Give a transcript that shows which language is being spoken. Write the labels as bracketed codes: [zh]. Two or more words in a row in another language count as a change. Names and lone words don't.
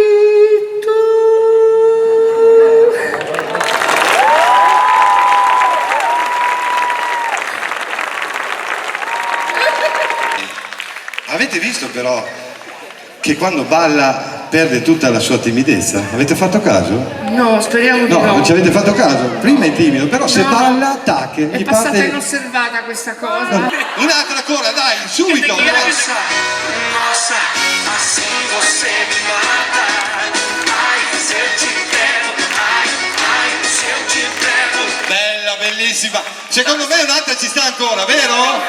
[it] Avete visto però che quando balla perde tutta la sua timidezza? Avete fatto caso? No, speriamo di no. No, non ci avete fatto caso? Prima è timido, però se balla, tac, È gli passata parte... inosservata questa cosa. Un'altra ancora, dai, subito! [pt] Nossa, ma se você me mata, ai, se eu te pego, ai, se eu te pego. [it] Bella, bellissima! Secondo me un'altra ci sta ancora, vero?